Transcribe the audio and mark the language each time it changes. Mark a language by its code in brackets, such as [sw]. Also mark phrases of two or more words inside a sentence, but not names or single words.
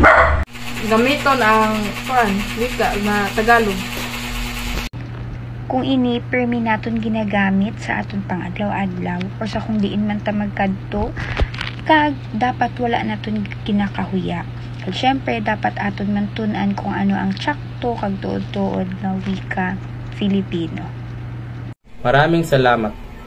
[hil] Gamiton ang wika na Tagalog. Kung ini permi naton ginagamit sa aton pang-adlaw-adlaw o sa kung diin man ta magkadto, kag dapat wala naton kinakahuya. Kag syempre dapat aton man tun-an kung ano ang tsakto kag tuod-tuod nga wika Filipino. [tl] Maraming salamat.